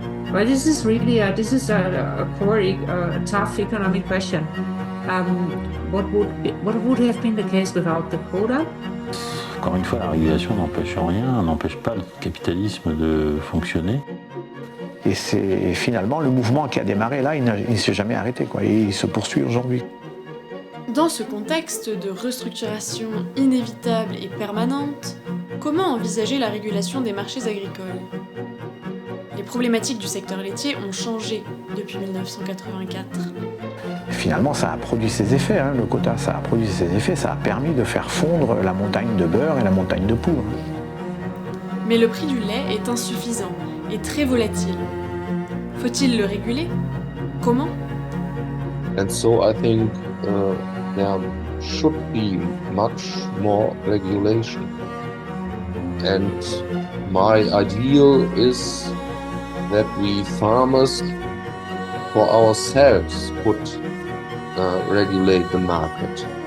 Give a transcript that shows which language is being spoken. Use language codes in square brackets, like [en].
[en] Well, this is really a very tough economic question. What would have been the case without the quota? [fr] Encore une fois, la régulation n'empêche rien, n'empêche pas le capitalisme de fonctionner. Et c'est finalement le mouvement qui a démarré là, il ne s'est jamais arrêté, quoi, et il se poursuit aujourd'hui. Dans ce contexte de restructuration inévitable et permanente, comment envisager la régulation des marchés agricoles ? Les problématiques du secteur laitier ont changé depuis 1984. Finalement, ça a produit ses effets, le quota, ça a produit ses effets, ça a permis de faire fondre la montagne de beurre et la montagne de poudre. Mais le prix du lait est insuffisant et très volatile. Faut-il le réguler ? Comment ? [en] And so I think there should be much more regulation. And my ideal is that we farmers for ourselves could regulate the market.